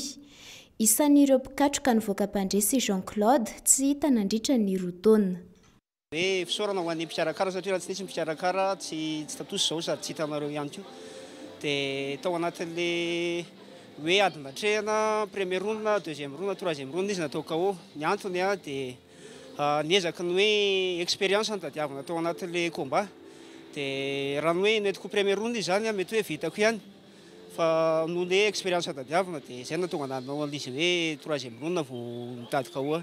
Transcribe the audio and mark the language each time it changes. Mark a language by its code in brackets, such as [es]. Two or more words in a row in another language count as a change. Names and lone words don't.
[mg] Isan'ireo mpikatroka nivoaka mpandresy Jean-Claude tsy hita nandritra ny roa taona. Fisaorana ho an'ny mpikarakara satria raha tsy nisy mpikarakara tsy tatoso zao sady tsy hitanareo ihany koa. Dia tao anatin'le hoe adin-datrehana [fr] premier ronde, deuxième ronde, troisième ronde [mg] izy natao KO. Ny antony dia niezaky ny hoe expérience ny tadiavina tao anatin'le combat. Dia raha ny hoe netiko [fr] premier ronde [mg] izany mety hoe vitako ihany. Fa noho le expérience tadiavina dia izay natonga nanao an'izy hoe [fr] troisième ronde [mg] vao mitady KO.